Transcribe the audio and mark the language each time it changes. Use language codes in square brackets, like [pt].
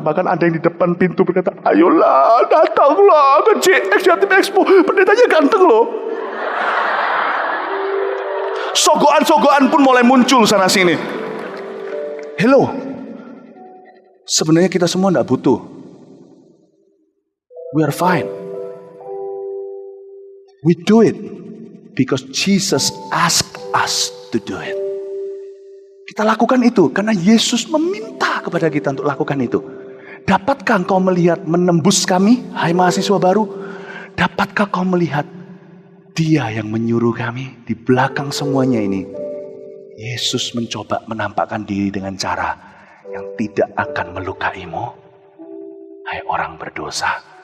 [id] Bahkan ada yang di depan pintu berkata, ayolah datanglah ke JX Jatim Expo. Pendetanya ganteng loh. Sogoan-sogoan pun mulai muncul sana sini. Hello. Sebenarnya kita semua tidak butuh. [en] We are fine. We do it because Jesus asked us to do it. [id] Kita lakukan itu karena Yesus meminta kepada kita untuk lakukan itu. Dapatkah engkau melihat menembus kami, hai mahasiswa baru? Dapatkah kau melihat Dia yang menyuruh kami di belakang semuanya ini? Yesus mencoba menampakkan diri dengan cara yang tidak akan melukaimu, hai orang berdosa.